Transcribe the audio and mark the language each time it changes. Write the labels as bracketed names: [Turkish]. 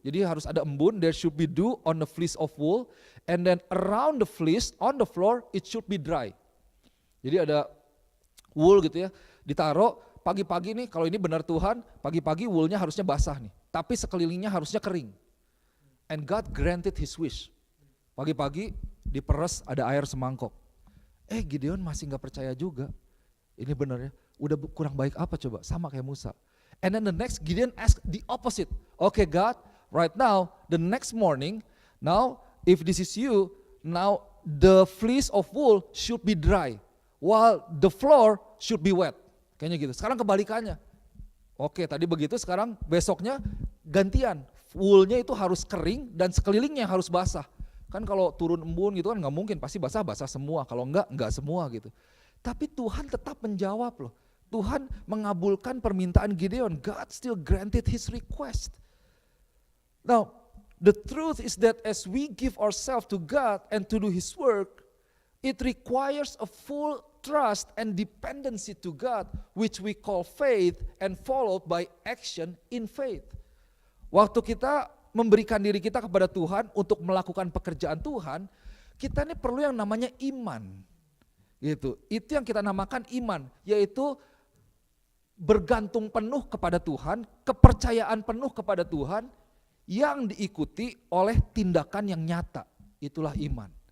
[Indonesian] Jadi harus ada embun, [English] there should be dew on the fleece of wool. And then around the fleece, on the floor, it should be dry. [Indonesian] Jadi ada wool gitu ya, ditaruh pagi-pagi nih, kalau ini benar Tuhan, pagi-pagi woolnya harusnya basah nih. Tapi sekelilingnya harusnya kering. [English] And God granted his wish. [Indonesian] Pagi-pagi diperes ada air semangkok. Gideon masih gak percaya juga. Ini benar ya, udah kurang baik apa coba, sama kayak Musa. [English] And then the next Gideon asked the opposite. Okay God, right now, the next morning, now if this is you, now the fleece of wool should be dry, while the floor should be wet. [Indonesian] Kayaknya gitu. Sekarang kebalikannya. Oke, tadi begitu, sekarang besoknya gantian. Woolnya itu harus kering dan sekelilingnya harus basah. Kan kalau turun embun gitu kan nggak mungkin, pasti basah semua. Kalau enggak semua gitu. Tapi Tuhan tetap menjawab loh. Tuhan mengabulkan permintaan Gideon. [English] God still granted his request. Now, the truth is that as we give ourselves to God and to do his work, it requires a full trust and dependency to God, which we call faith, and followed by action in faith. [Indonesian] Waktu kita memberikan diri kita kepada Tuhan untuk melakukan pekerjaan Tuhan, kita ini perlu yang namanya iman. Gitu. Itu yang kita namakan iman, yaitu bergantung penuh kepada Tuhan, kepercayaan penuh kepada Tuhan yang diikuti oleh tindakan yang nyata. Itulah iman.